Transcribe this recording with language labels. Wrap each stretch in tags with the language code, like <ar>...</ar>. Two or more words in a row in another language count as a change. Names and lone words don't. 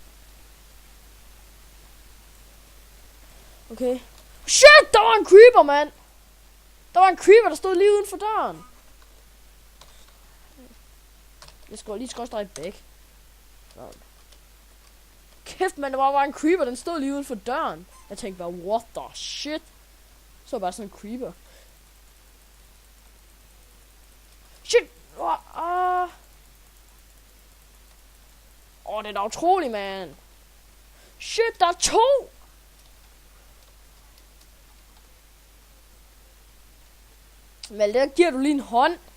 <da>Okay. Shit, der var en creeper, mand! Der var en creeper, der stod lige uden for døren. Jeg skal lige skråstrege væk. Kæft, man, der var en creeper, den stod lige uden for døren. Jeg tænkte bare,</da> <en>what the shit?</en> <da>Så bare sådan en creeper. Shit! Det er da utroligt, man. Shit, der er 2! Vel, der giver du lige en hånd.</da>